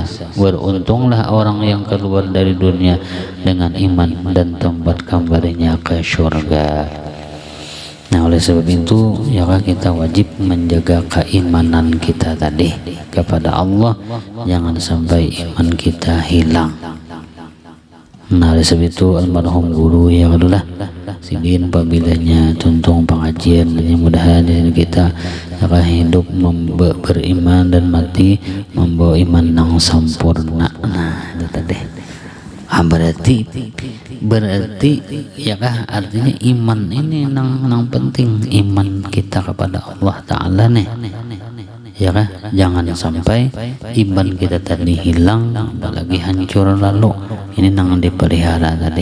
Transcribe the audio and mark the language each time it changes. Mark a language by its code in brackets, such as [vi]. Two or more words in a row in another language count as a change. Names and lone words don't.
[id] Beruntunglah orang yang keluar dari dunia dengan iman dan tempat kembalinya ke surga. Nah oleh sebab itu ya kita wajib menjaga keimanan kita tadi kepada Allah, jangan sampai iman kita hilang. [bjn] Nah oleh sebab itu almarhum guru ya adalah sidin pabilanya tuntung pengajian, mudah-mudahan kita akan hidup beriman dan mati membawa iman yang sempurna. Nah itu tadi berarti ya kah artinya iman ini nang penting, iman kita kepada [ar] الله تعالى [bjn] nih ya kah, jangan sampai iman kita tadi hilang apalagi hancur lalu, ini nang dipelihara tadi.